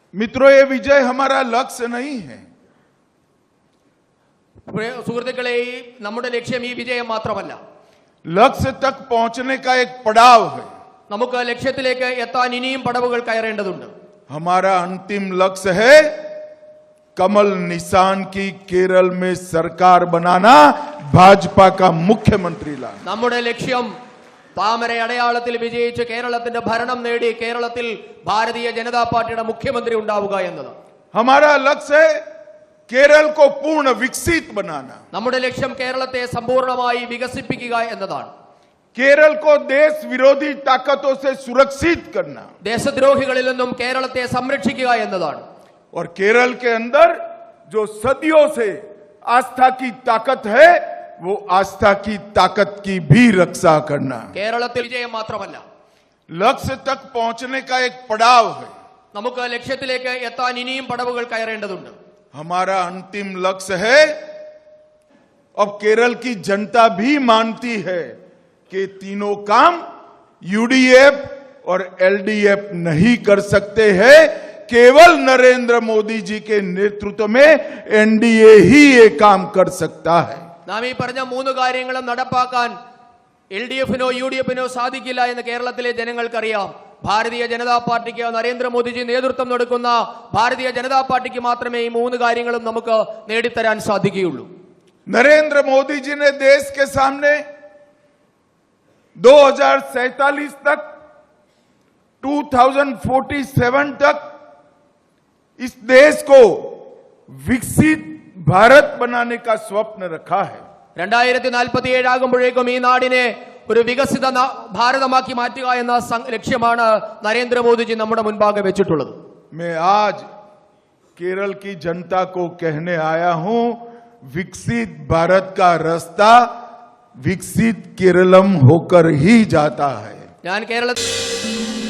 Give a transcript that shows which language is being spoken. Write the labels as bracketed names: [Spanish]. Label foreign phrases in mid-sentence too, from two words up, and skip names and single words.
[Hindi] मित्रों, ये विजय हमारा लक्ष्य नहीं है। [Malayalam] സുഹൃത്തുക്കളെ, നമ്മുടെ ലക്ഷ്യം ഈ വിജയം മാത്രമല്ല, [Hindi] लक्ष्य तक पहुंचने का एक पड़ाव है। [Malayalam] നമുക്ക് ലക്ഷ്യത്തിലേക്ക് എത്താൻ ഇനിയും പടവുകൾ കയറേണ്ടതുണ്ട്. [Hindi] हमारा अंतिम लक्ष्य है कमल निशान की केरल में सरकार बनाना, भाजपा का मुख्यमंत्री लाना। [Malayalam] നമ്മുടെ ലക്ഷ്യം താമര അടയാളത്തിൽ വിജയിച്ച് കേരളത്തിന്റെ ഭരണം നേടി കേരളത്തിൽ ഭാരതീയ ജനതാ പാർട്ടിയുടെ മുഖ്യമന്ത്രി ഉണ്ടാവുക എന്നതാണ്. [Hindi] हमारा लक्ष्य है केरल को पूर्ण विकसित बनाना। [Malayalam] നമ്മുടെ ലക്ഷ്യം കേരളത്തെ സമ്പൂർണ്ണമായി വികസിപ്പിക്കുക എന്നതാണ്. [Hindi] केरल को देश विरोधी ताकतों से सुरक्षित करना, [Malayalam] ദേശദ്രോഹികളിൽ നിന്നും കേരളത്തെ സംരക്ഷിക്കുക എന്നതാണ്. [Hindi] और केरल के अंदर जो सदियों से आस्था की ताकत है, वो आस्था की ताकत की भी रक्षा करना। [Malayalam] കേരളത്തിൽ വിജയം മാത്രമല്ല, [Hindi] लक्ष्य तक पहुंचने का एक पड़ाव है। [Malayalam] നമുക്ക് ലക്ഷ്യത്തിലേക്ക് എത്താൻ ഇനിയും പടവുകൾ കയറേണ്ടതുണ്ട്. [Hindi] हमारा अंतिम लक्ष्य है, अब केरल की जनता भी मानती है कि तीनों काम यूडीएफ और एलडीएफ नहीं कर सकते हैं, केवल नरेंद्र मोदी जी के नेतृत्व में एनडीए ही ये काम कर सकता है। [Malayalam] നാം ഈ പറഞ്ഞ മൂന്ന് കാര്യങ്ങളും നടപ്പാക്കാൻ എൽഡിഎഫിനോ യുഡിഎഫിനോ സാധിക്കില്ല എന്ന് കേരളത്തിലെ ജനങ്ങൾക്കറിയാം. ഭാരതീയ ജനതാ പാർട്ടിക്ക്, നരേന്ദ്രമോദിജി നേതൃത്വം കൊടുക്കുന്ന ഭാരതീയ ജനതാ പാർട്ടിക്ക് മാത്രമേ ഈ മൂന്ന് കാര്യങ്ങളും നമുക്ക് നേടിത്തരാൻ സാധിക്കുകയുള്ളൂ. [Hindi] नरेंद्र मोदी जी ने देश के सामने 2047 तक, 2047 तक इस देश को विकसित भारत बनाने का स्वप्न रखा है। [Malayalam] 2047 ആകുമ്പോഴേക്കും ഈ നാടിനെ ഒരു വികസിത ഭാരതമാക്കി മാറ്റുക എന്ന ലക്ഷ്യമാണ് നരേന്ദ്രമോദിജി നമ്മുടെ മുൻപാകെ വെച്ചിട്ടുള്ളത്. [Hindi] मैं आज केरल की जनता को कहने आया हूं, विकसित भारत का रास्ता विकसित केरलम होकर ही जाता है। [Malayalam] ഞാൻ കേരളത്തിൽ